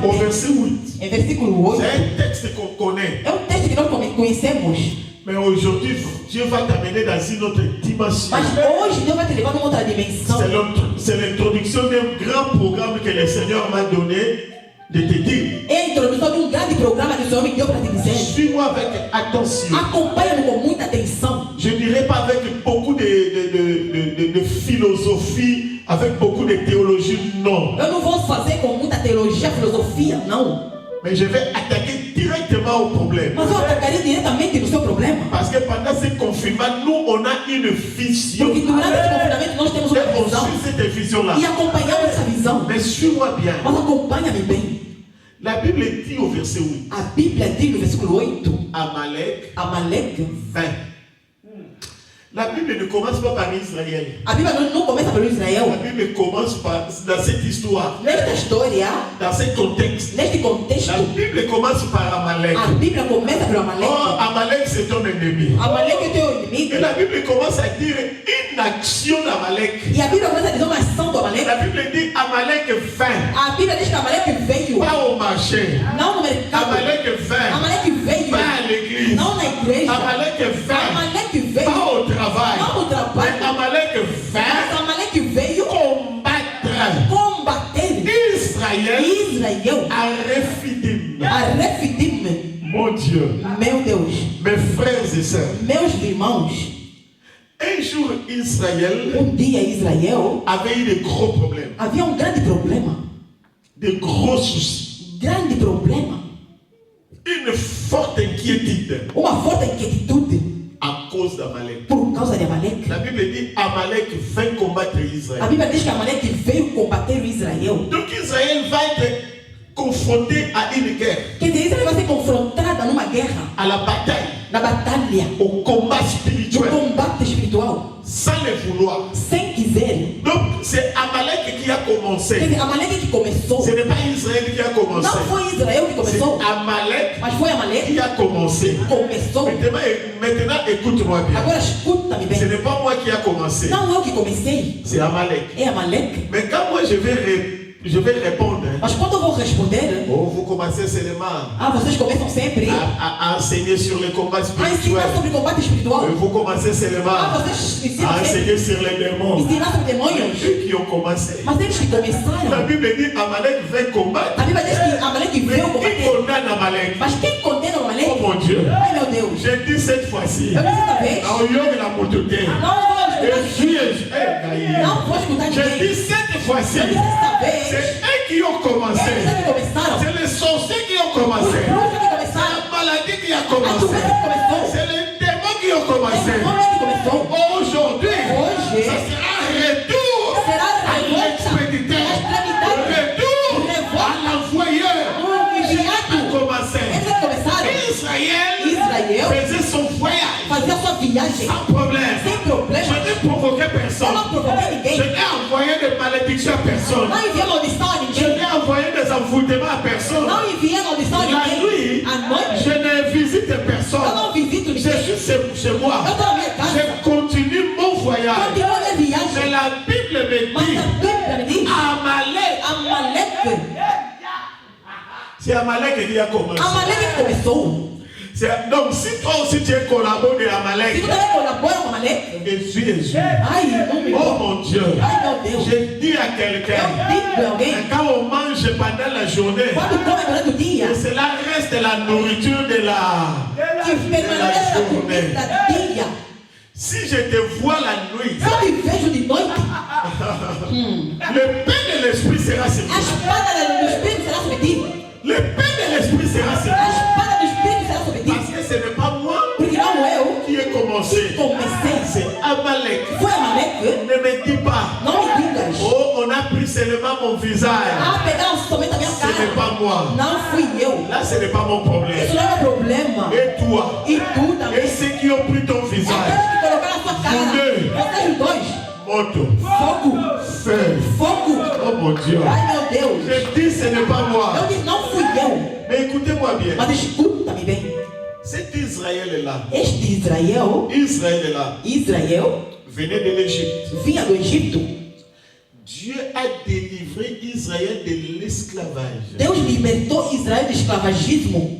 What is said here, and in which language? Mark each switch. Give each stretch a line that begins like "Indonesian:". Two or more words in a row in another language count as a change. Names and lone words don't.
French: Au verset 8.
Portuguese: Em versículo 8,
French: C'est un texte qu'on connaît.
Portuguese: é um texto que nós conhecemos.
French: Mais aujourd'hui, Dieu va t'amener dans une autre dimension.
Portuguese: Mas hoje Deus vai te levar numa outra dimensão.
French: C'est l'introduction d'un grand programme que le Seigneur m'a donné de te dire.
Portuguese: É a introdução de um grande programa que o Senhor me deu para te dizer.
French: Suis-moi avec attention.
Portuguese: Acompanha-me com muita atenção.
French: Je ne dirais pas avec beaucoup de philosophie, avec beaucoup de théologie, non.
Portuguese: Eu não vou fazer com muita teologia, filosofia, não.
French: Mais je vais attaquer directement au problème.
Portuguese: Mas eu atacarei diretamente no seu problema.
French: Parce que pendant ce confinement, nous, on a une vision.
Portuguese: Porque durante esse confinamento nós temos
French: Et
Portuguese: uma
French: on
Portuguese: visão.
French: suit cette vision-là.
Portuguese: E acompanhamos essa visão.
French: Mais suis-moi bien.
Portuguese: Mas acompanha-me bem.
French: La Bible dit au verset 8,
Portuguese: A Bíblia diz no versículo 8,
French: Amalek
Portuguese: Amaleque. 20.
French: La Bible ne commence pas par Israël.
Portuguese: A Bíblia não começa pelo
French: La
Portuguese: Israel.
French: Bible commence dans cette histoire,
Portuguese: Nesta história,
French: dans ce contexte.
Portuguese: neste contexto,
French: La Bible commence par Amalek.
Portuguese: a Bíblia começa pelo Oh, Amaleque.
French: Amalek, c'est ton ennemi.
Portuguese: Amaleque é teu inimigo.
French: Et la Bible commence à dire une action d'Amalek.
Portuguese: E a Bíblia começa a dizer uma ação do Amaleque.
French: La Bible dit Amalek vint,
Portuguese: A Bíblia diz que Amaleque veio.
French: pas au marché.
Portuguese: Não no mercado.
French: Amalek vint,
Portuguese: Amaleque veio.
French: pas à l'église.
Portuguese: Não na igreja.
French: Amalek vint,
Portuguese: Amaleque veio.
French: pas au travail.
Portuguese: Não no
French: Mais
Portuguese: trabalho.
French: Amalek vint
Portuguese: Mas Amaleque veio
French: combattre
Portuguese: combater
French: Israël
Portuguese: Israel
French: à Rephidim.
Portuguese: a Refidim.
French: Mon Dieu,
Portuguese: Meu Deus,
French: mes frères et sœurs,
Portuguese: meus irmãos,
French: un jour Israël
Portuguese: dia Israel
French: avait eu de gros problèmes,
Portuguese: havia grande problema.
French: de gros soucis,
Portuguese: Grande problema.
French: une forte inquiétude
Portuguese: Uma forte inquietude
French: à cause d'Amalek.
Portuguese: por causa de Amaleque.
French: La Bible dit Amalek vint combattre
Portuguese: A
French: Israël.
Portuguese: Bíblia diz que Amaleque veio combater o Israel.
French: Donc Israël va être confronté à une guerre,
Portuguese: Quer dizer, Israel vai ser confrontada numa guerra,
French: à la bataille,
Portuguese: na batalha,
French: au combat
Portuguese: no
French: spirituel,
Portuguese: combate espiritual,
French: sans le vouloir.
Portuguese: sem quiser.
French: Donc c'est Amalek qui a
Portuguese: Quer
French: commencé.
Portuguese: dizer, Amaleque que começou.
French: Ce n'est pas Israël qui a commencé.
Portuguese: Não foi Israel que
French: C'est
Portuguese: começou,
French: Amalek
Portuguese: mas foi Amaleque
French: qui a commencé.
Portuguese: que começou.
French: Maintenant, écoute-moi bien.
Portuguese: Agora escuta-me
French: Ce
Portuguese: bem.
French: n'est pas moi qui a commencé.
Portuguese: Não eu que comecei,
French: C'est Amalek.
Portuguese: é Amaleque.
French: Mais quand moi je vais Je vais répondre.
Portuguese: Mas quando eu vou responder,
French: Oh, vous commencez seulement
Portuguese: vocês começam sempre
French: à enseigner sur les combats
Portuguese: a
French: spirituels.
Portuguese: ensinar sobre combate espiritual.
French: Vous commencez seulement
Portuguese: Vocês ensinam
French: à
Portuguese: sempre
French: enseigner sur les démons.
Portuguese: ensinar sobre demônios.
French: Ceux qui ont commencé.
Portuguese: Mas eles que
French: La
Portuguese: começaram,
French: Bible dit Amalek vint combattre.
Portuguese: a Bíblia diz que Amaleque
French: Mais
Portuguese: veio
French: qui
Portuguese: combater.
French: condamne Amalek?
Portuguese: Mas quem condena o Oh Amaleque?
French: mon Dieu.
Portuguese: Ai meu Deus.
French: J'ai dit cette fois-ci.
Portuguese: Eu disse essa vez,
French: Au lieu de la montée.
Portuguese: não vou escutar
French: Je
Portuguese: não vou escutar
French: J'ai
Portuguese: ninguém.
French: dit cette fois-ci.
Portuguese: Eu disse essa vez,
French: C'est eux qui ont commencé.
Portuguese: eles que começaram.
French: C'est les sorciers qui ont commencé.
Portuguese: Os bruxos que
French: C'est
Portuguese: começaram.
French: la maladie qui a
Portuguese: A
French: commencé.
Portuguese: doença que começou.
French: C'est les démons qui ont commencé.
Portuguese: O demônio que começou.
French: Aujourd'hui,
Portuguese: Hoje,
French: ça sera retour
Portuguese: será
French: à
Portuguese: a revolta,
French: l'expéditeur.
Portuguese: a escravidão.
French: Retour à l'envoyeur
Portuguese: O
French: qui
Portuguese: enviado.
French: a commencé.
Portuguese: Eles que começaram.
French: Israël faisait son voyage
Portuguese: Fazia sua viagem
French: sans problème.
Portuguese: sem
French: Je
Portuguese: problema.
French: n'ai provoqué
Portuguese: Eu
French: personne.
Portuguese: não provoquei
French: Je
Portuguese: ninguém.
French: n'ai envoyé des malédictions à personne.
Portuguese: Não enviei maldição a
French: Je
Portuguese: ninguém.
French: n'ai envoyé des envoûtements à personne.
Portuguese: Não enviei maldição a
French: La
Portuguese: ninguém.
French: nuit,
Portuguese: À noite,
French: je ne visite
Portuguese: eu
French: personne.
Portuguese: não visito
French: Je
Portuguese: ninguém.
French: suis chez moi.
Portuguese: Eu estou na minha casa.
French: Je continue mon voyage.
Portuguese: Continuo a minha
French: Mais
Portuguese: viagem.
French: la Bible me
Portuguese: Mas
French: dit
Portuguese: a Bíblia me diz,
French: Amalek.
Portuguese: Amaleque.
French: C'est Amalek qui a commencé.
Portuguese: Amaleque que começou.
French: Donc si toi aussi tu es collaboré de
Portuguese: Se
French: Amalek,
Portuguese: tu também colabora com Amaleque,
French: Jésus.
Portuguese: ai, não me
French: Oh mon Dieu.
Portuguese: Ai, meu Deus.
French: J'ai dit à quelqu'un,
Portuguese: Eu digo pra alguém,
French: quand on mange pendant la journée,
Portuguese: quando come durante o dia,
French: cela reste la nourriture de la
Portuguese: que permanece a comida do dia.
French: Si je te vois la nuit,
Portuguese: Se eu te vejo de noite,
French: le pain de l'esprit sera sur
Portuguese: a
French: toi.
Portuguese: espada do Espírito será sobre ti.
French: Le pain de l'esprit sera sur
Portuguese: A
French: toi.
Portuguese: espada do Espírito será sobre ti.
French: Parce que ce n'est pas moi
Portuguese: Porque não eu
French: qui ai commencé.
Portuguese: que comecei.
French: C'est Amalek.
Portuguese: Foi Amaleque.
French: Ne me dis pas,
Portuguese: Não me digas.
French: oh, on a pris seulement mon visage.
Portuguese: Pegaram somente a minha
French: Ce n'est
Portuguese: cara.
French: pas moi.
Portuguese: Não fui eu.
French: Là, ce n'est pas mon problème.
Portuguese: Isso não é meu problema.
French: Et toi,
Portuguese: E tu também.
French: et ceux qui ont pris ton visage,
Portuguese: Aqueles que colocaram a sua cara. Vocês os dois.
French: moto,
Portuguese: Fogo.
French: feu.
Portuguese: Fogo.
French: Oh mon Dieu.
Portuguese: Ai meu Deus.
French: Je dis, ce n'est pas moi.
Portuguese: Eu disse, não fui eu.
French: Mais écoutez-moi bien.
Portuguese: Mas escuta-me bem.
French: Cet Israël est là.
Portuguese: Este Israel,
French: Israël est là.
Portuguese: Israel,
French: Venez de l'Égypte.
Portuguese: vinha do Egito.
French: Dieu a délivré Israël de l'esclavage.
Portuguese: Deus libertou Israel do escravagismo.